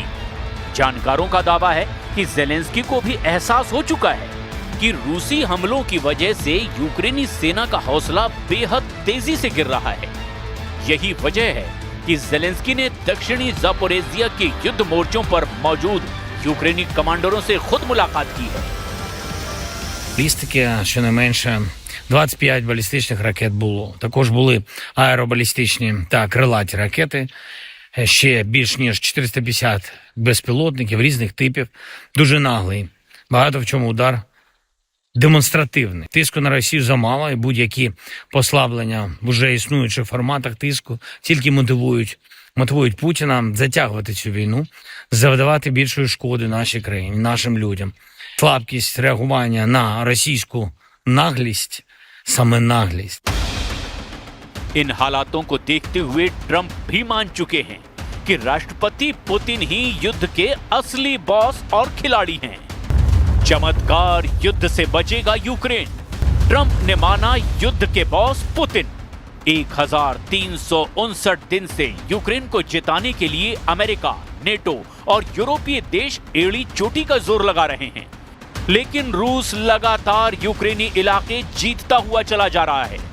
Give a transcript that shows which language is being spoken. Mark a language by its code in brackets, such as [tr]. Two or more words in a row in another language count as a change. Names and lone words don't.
[hi] जानकारों का दावा है कि ज़ेलेंस्की को भी एहसास हो चुका है कि रूसी हमलों की वजह से यूक्रेनी सेना का हौसला बेहद तेजी से गिर रहा है। यही वजह है कि ज़ेलेंस्की ने दक्षिणी ज़ापोरिज़िया के युद्ध मोर्चों पर मौजूद यूक्रेनी कमांडरों से खुद मुलाकात की है। [uk] Балістики, щонайменше 25 балістичних ракет було. Також були аеробалістичні та крилаті ракети, ще більш ніж 450 безпілотників різних типів. Дуже наглий, багато в чому удар демонстративний. Тиску на Росію замало, і будь-які послаблення в уже існуючих форматах тиску тільки мотивують Путіна затягувати цю війну, завдавати більшої шкоди нашій країні, нашим людям. Слабкість реагування на російську наглість, саме наглість. [hi] इन हालातों को देखते हुए ट्रंप भी मान चुके हैं कि राष्ट्रपति पुतिन ही युद्ध के असली बॉस और खिलाड़ी हैं। चमत्कार युद्ध से बचेगा यूक्रेन। ट्रंप ने माना युद्ध के बॉस पुतिन। 1359 दिन से यूक्रेन को जिताने के लिए अमेरिका, नेटो और यूरोपीय देश एड़ी चोटी का जोर लगा रहे हैं, लेकिन रूस लगातार यूक्रेनी इलाके जीतता हुआ चला जा रहा है।